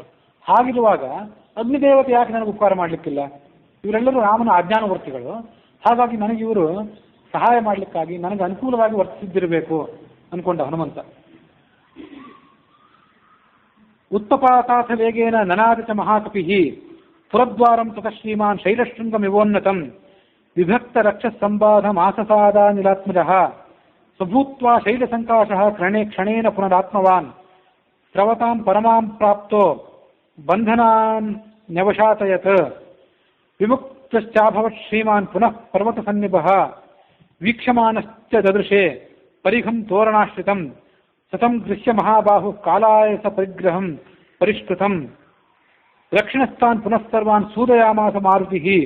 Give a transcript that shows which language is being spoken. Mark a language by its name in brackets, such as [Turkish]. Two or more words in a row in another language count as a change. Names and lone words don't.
[Kannada] ಹಾಗಿರುವಾಗ ಅಗ್ನಿದೇವತೆ ಯಾಕೆ ನನಗೆ ಉಪಕಾರ ಮಾಡಲಿಕ್ಕಿಲ್ಲ? ಇವರೆಲ್ಲರೂ ರಾಮನ ಆಜ್ಞಾನವರ್ತಿಗಳು. ಹಾಗಾಗಿ ನನಗೆ ಇವರು ಸಹಾಯ ಮಾಡಲಿಕ್ಕಾಗಿ ನನಗೆ ಅನುಕೂಲವಾಗಿ ವರ್ತಿಸಿದ್ದಿರಬೇಕು ಅನ್ಕೊಂಡ ಹನುಮಂತ. [Sanskrit] ಉತ್ಪಪಾತಾಥ ವೇಗೇನ ನನಾದ ಚ ಮಹಾಕಪಿ ಪುರದ್ವಾರಂ ತತ ಶ್ರೀಮಾನ್ ಶೈಲಶೃಂಗಮಿವೋನ್ನತಂ ವಿಭಕ್ತ ರಕ್ಷಸಂಬಾಧ ಮಾಸಸಾದ ನಿಲಾತ್ಮಜಃ ಸ್ವಭೂತ್ವಾ ಶೈಲಸಂಕಾಶಃ ಕ್ಷಣೇನ ಪುನರಾತ್ಮವಾನ್ ಸ್ರವತಾಂ ಪರಮಾಂ ಪ್ರಾಪ್ತೋ ಬಂಧನಾನ್ ನ್ಯವಶಾತಯತ್ ವಿಮುಕ್ತಶ್ಚಾಭವತ್ ಶ್ರೀಮಾನ್ ಪುನಃ ಪರ್ವತ ಸನ್ನಿಭಃ ವೀಕ್ಷಮಾನಶ್ಚ ದದೃಶೆ ಪರಿಘಂ ತೋರಣಾಶ್ರಿತಂ ಸತಂ ದೃಶ್ಯ ಮಹಾಬಾಹು ಕಾಲಾಯಸ ಪರಿಗ್ರಹಂ ಪರಿಷ್ಕೃತಂ ದಕ್ಷಿಣಸ್ಥಾನ್ ಪುನಃಸರ್ವಾನ್ ಸೂದಯಾಮಾಸ ಮಾರುತಿಃ